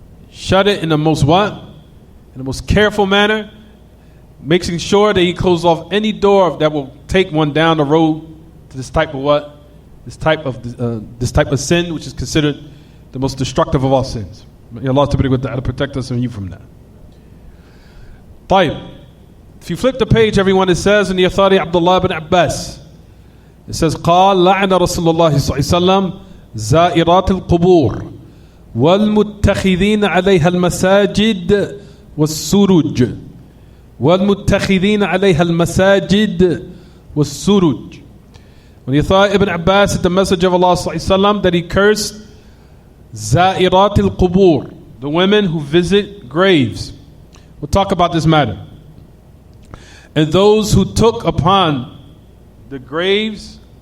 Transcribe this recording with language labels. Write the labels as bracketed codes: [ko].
[en] Shut it in the most what? In the most careful manner, making sure that he closed off any door that will take one down the road to this type of what? This type of sin, which is considered the most destructive of all sins. May Allah to protect us and you from that. [ar] طيب. [en] If you flip the page, everyone, it says [ar] in the authority of Abdullah ibn Abbas, it says قال لعن رسول الله صلى الله عليه وسلم زائرات القبور والمتخذين عليها المساجد والسرج والمتخذين عليها المساجد والسرج. [en] When the authority Ibn Abbas said the message of Allah صلى الله عليه وسلم, that he cursed [ar] زائرات القبور, [en] the women who visit graves. We'll talk about this matter. And those who took upon the graves